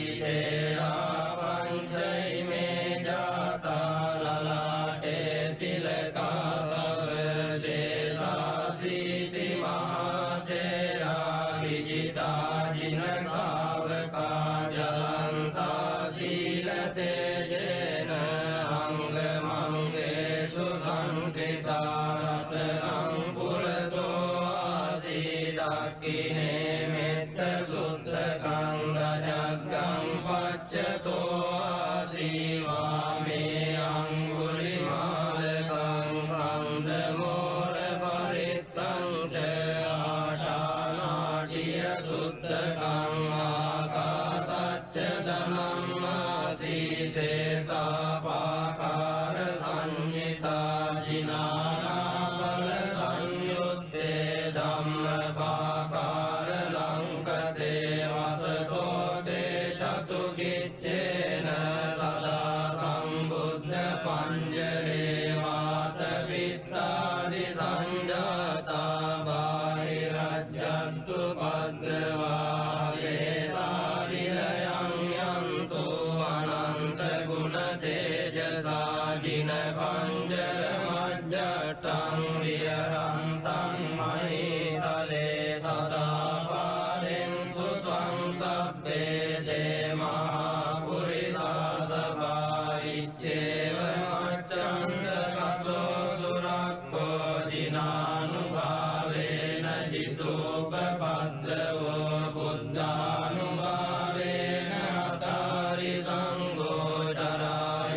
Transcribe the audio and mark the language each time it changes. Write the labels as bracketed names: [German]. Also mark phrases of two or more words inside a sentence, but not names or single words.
[Pali] තේරා පංචෛමේ ජාතා ලලාටේ තිලකා තව ශේෂාසීති මහතේරා විජිතා ජින ශාවකා ජලන්තා සීල තේජේන අංගමංගේසු සංකේතා රතනං පුරතෝ ආසීදක්ඛිනේ මෙත්ත සුත්තකං දජග්ගං පච්චතෝ ආසීවාමේ අංගුලිමාලකං කන්දමෝර පරිත්තං ච ආටානාටිය සුත්තකං ආකාසච්ච ධනං ආසීසේසාපාකාර සංඤිතා ජිනානාබල සංයුත්තේ ධම්මපාකාර ලංකතේ වසතෝ තේ චතුකිච්චේන සදා සම්බුද්ධ පඤ්ජරේ වාත විත්තාදි සංජාතා බාහිරජ්ජන්තු පද්දවා ශේෂා විලයං යන්තු අනන්ත ගුණ තේජසා ජින පංජර මජ්ජට්ටං විහරන්තං මහිතලේ සදා පාලෙන්තු ත්වං සබ්බේ දේමා පුරිසා සභායිච්චේව මච්ඡන්ද කතෝ සුරක්ඛෝ දිනානුභාවේන ජිතෝපපද්දවෝ බුද්ධානුභාවේන අතාරි සංඝෝ චරායි